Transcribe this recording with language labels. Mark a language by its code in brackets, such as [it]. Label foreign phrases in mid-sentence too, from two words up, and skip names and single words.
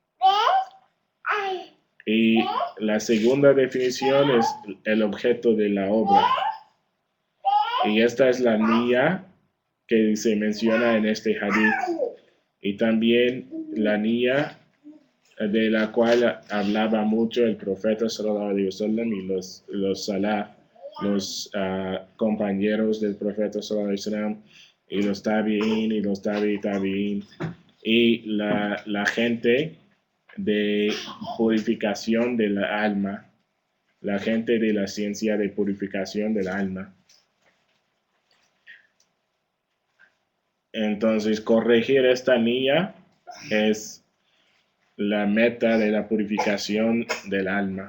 [es] Y la segunda definición es el objeto de la obra. Y esta es la niyya que se menciona en este hadith. Y también la niyya de la cual hablaba mucho el profeta [ar] صلى الله عليه وسلم [es] y los salaf, los compañeros del profeta [ar] صلى الله عليه وسلم, [es] y los tabi'in y los tabi'in y la gente de purificación del alma, la gente de la ciencia de purificación del alma. Entonces, corregir esta niyya es la meta de la purificación del alma.